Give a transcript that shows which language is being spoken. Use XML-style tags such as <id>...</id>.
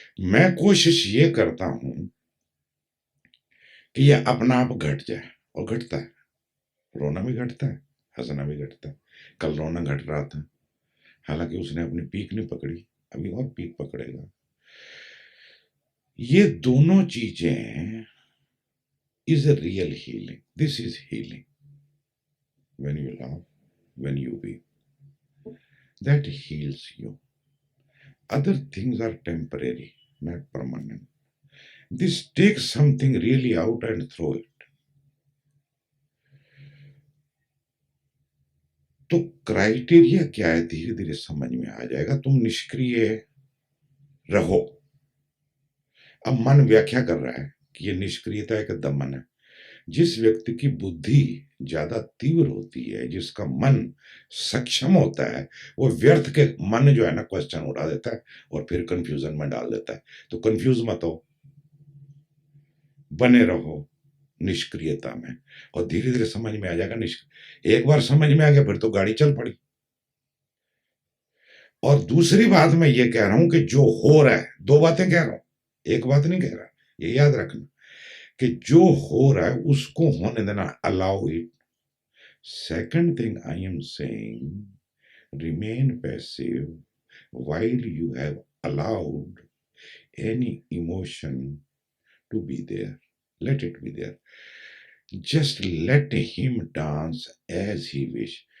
<hi>मैं कोशिश ये करता हूं कि यह अपना आप घट जाए, और घटता है। रोना भी घटता है, हंसना भी घटता है। कल रोना घट रहा था, हालांकि उसने अपनी पीक नहीं पकड़ी, अभी और पीक पकड़ेगा। ये दोनों चीजें</hi> <en>is a real healing. This is healing. When you laugh, when you weep, that heals you. Other things are temporary, not permanent. This takes something really out and throw it.</en> <hi>तो criteria क्या है, धीरे धीरे समझ में आ जाएगा। तुम निष्क्रिय रहो। अब मन व्याख्या कर रहा है कि ये निष्क्रियता है कि दमन है। जिस व्यक्ति की बुद्धि ज्यादा तीव्र होती है, जिसका मन सक्षम होता है, वो व्यर्थ के मन जो है ना क्वेश्चन उठा देता है और फिर कंफ्यूजन में डाल देता है। तो कंफ्यूज मत हो, बने रहो निष्क्रियता में, और धीरे धीरे समझ में आ जाएगा। एक बार समझ में आ गया फिर तो गाड़ी चल पड़ी। और दूसरी बात मैं ये कह रहा हूं कि जो हो रहा है, दो बातें कह रहा हूं, एक बात नहीं कह रहा, ये याद रखना कि जो हो रहा है उसको होने देना,</hi> <en>Allow it. Second thing I am saying, remain passive while you have allowed any emotion to be there. Let it be there. Just let him dance as he wish.</en>